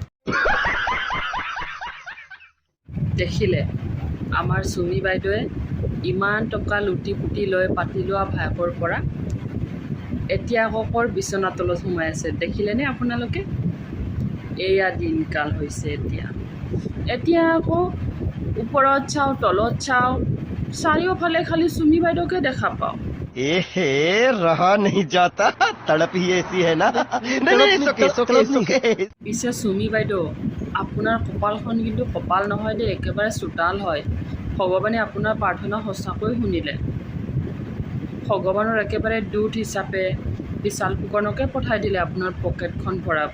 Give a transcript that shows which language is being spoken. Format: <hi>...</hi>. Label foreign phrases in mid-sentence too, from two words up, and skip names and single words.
<as>দেখিলে আমাৰ চুমি বাইদেৱে ইমান টকা লুটি পুটি লৈ পাতি লোৱা ভায়েকৰ পৰা এতিয়া আকৌ ক'ৰ বিচনা তলত সোমাই আছে, দেখিলেনে আপোনালোকে? এয়া দিনকাল হৈছে এতিয়া আকৌ ওপৰত চাওঁ, তলত চাওঁ, চাৰিওফালে খালি চুমি বাইদেউকে দেখা পাওঁ।</as> <hi>रहा नहीं जाता, तड़प ही ऐसी है ना।</hi> <as>পিছে চুমি বাইদেউ, আপোনাৰ কপালখন কিন্তু কপাল নহয় দেই, একেবাৰে চোতাল হয়। ভগৱানে আপোনাৰ প্ৰাৰ্থনা সঁচাকৈ শুনিলে। ভগৱানৰ একেবাৰে দূত হিচাপে বিশাল ফুকনকে পঠাই দিলে আপোনাৰ পকেটখন ভৰাব।</as>